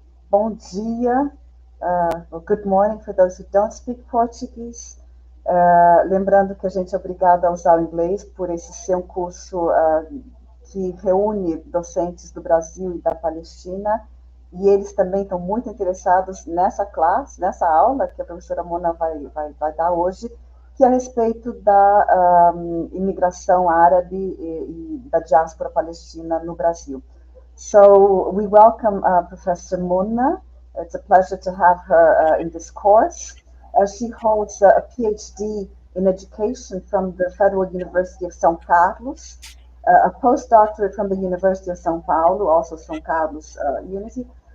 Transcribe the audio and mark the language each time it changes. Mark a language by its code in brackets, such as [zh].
[pt] Bom dia, [en] or good morning for those who don't speak Portuguese. [pt] Lembrando que a gente é obrigado a usar o inglês por esse ser um curso que reúne docentes do Brasil e da Palestina, e eles também estão muito interessados nessa classe, nessa aula que a professora Mona vai dar hoje, que é a respeito da imigração árabe e da diáspora palestina no Brasil. [en] So we welcome Professor Mona. It's a pleasure to have her in this course. She holds a PhD in education from the Federal University of São Carlos, a postdoctorate from the University of São Paulo, also São Carlos Unity.